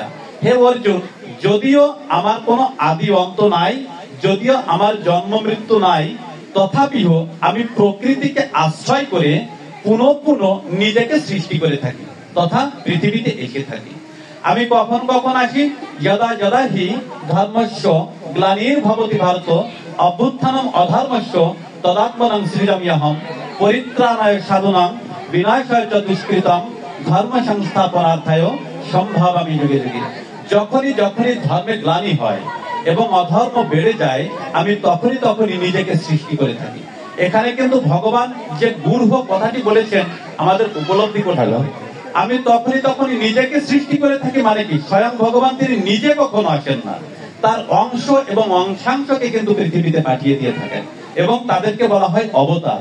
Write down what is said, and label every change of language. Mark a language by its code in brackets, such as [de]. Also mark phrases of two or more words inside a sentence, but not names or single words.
[bn] হে অর্জুন, যদিও আমার কোনো আদি অন্ত নাই, যদিও আমার জন্ম মৃত্যু নাই, তথাপিও আমি প্রকৃতিকে আশ্রয় করে পুনঃ পুনঃ নিজেকে সৃষ্টি করে থাকি তথা পৃথিবীতে এসে থাকি। আমি কখন কখন আসি, [sa] যদা যদা হি ধর্মস্য গ্লানির্ভবতি ভারত অভ্যুত্থানম অধর্মস্য তদাত্মনং সৃজাম্যহম পরিত্রাণায় সাধুনাং বিনাশায় চ দুষ্কৃতম ধর্ম সংস্থাপনার্থায় সম্ভবামি যুগে যুগে। [bn] যখনই যখনই ধর্মে গ্লানি হয় এবং অধর্ম বেড়ে যায়, আমি তখনই নিজেকে সৃষ্টি করে থাকি। এখানে কিন্তু ভগবান যে গূঢ় কথাটি বলেছেন আমাদের উপলব্ধি করতে হবে। আমি তখনই নিজেকে সৃষ্টি করে থাকি মানে কি, স্বয়ং ভগবান তিনি নিজে কখনো আসেন না, তার অংশ এবং অংশাংশকে কিন্তু পৃথিবীতে পাঠিয়ে দিয়ে থাকেন এবং তাদেরকে বলা হয় অবতার।